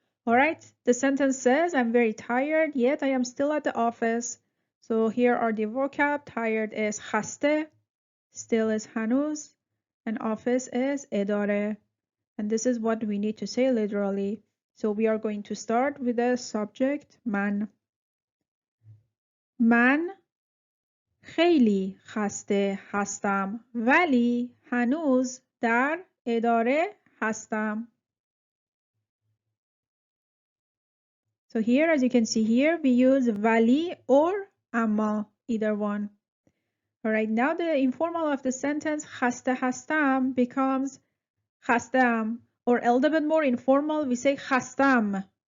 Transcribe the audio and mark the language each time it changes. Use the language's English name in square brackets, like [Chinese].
[English] Alright, the sentence says, I'm very tired, yet I am still at the office. So here are the vocab. Tired is خسته, still is هنوز, and office is اداره. And this is what we need to say literally. So we are going to start with the subject من. [Persian] من خیلی خسته هستم ولی هنوز در اداره هستم. [English] So here, as you can see here, we use ولی or اما, either one. Alright, now the informal of the sentence [Persian] خسته هستم [English] becomes خستم, or a little bit more informal, we say خستم.